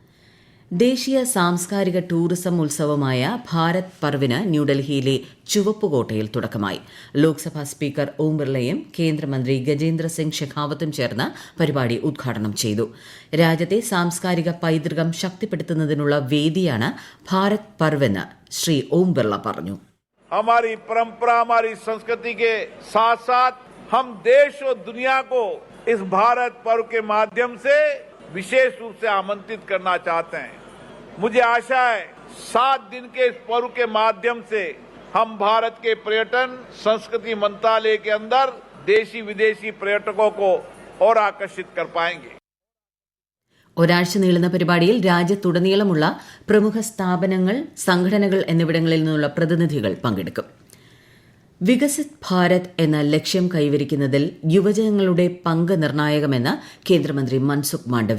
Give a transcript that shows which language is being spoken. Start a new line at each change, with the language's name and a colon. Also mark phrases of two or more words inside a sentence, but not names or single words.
Malayalam: ദേശീയ സാംസ്കാരിക ടൂറിസം ഉത്സവമായ ഭാരത് പർവിന് ന്യൂഡൽഹിയിലെ ചുവപ്പുകോട്ടയിൽ തുടക്കമായി. ലോക്സഭാ സ്പീക്കർ ഓം ബിർളയും കേന്ദ്രമന്ത്രി ഗജേന്ദ്ര സിംഗ് ഷെഖാവത്തും ചേർന്ന് പരിപാടി ഉദ്ഘാടനം ചെയ്തു. രാജ്യത്തെ സാംസ്കാരിക പൈതൃകം ശക്തിപ്പെടുത്തുന്നതിനുള്ള വേദിയാണ് ഭാരത് പർവെന്ന് ശ്രീ ഓം ബിർള പറഞ്ഞു.
Hindi: हमारी परंपरा, हमारी संस्कृति के साथ साथ हम देश और दुनिया को इस भारत पर्व के माध्यम से विशेष रूप से आमंत्रित करना चाहते हैं. मुझे आशा है 7 दिन के इस पर्व के माध्यम से हम भारत के पर्यटन संस्कृति मंत्रालय के अंदर देशी विदेशी पर्यटकों को और आकर्षित कर पाएंगे.
Malayalam: ഒരാഴ്ച നീളുന്ന പരിപാടിയിൽ രാജ്യത്തുടനീളമുള്ള പ്രമുഖ സ്ഥാപനങ്ങൾ, സംഘടനകൾ എന്നിവിടങ്ങളിൽ നിന്നുള്ള പ്രതിനിധികൾ പങ്കെടുക്കും. വികസിത് ഭാരത് എന്ന ലക്ഷ്യം കൈവരിക്കുന്നതിൽ യുവജനങ്ങളുടെ പങ്ക് നിർണായകമെന്ന് കേന്ദ്രമന്ത്രി മൻസുഖ് മാണ്ഡവ്യ.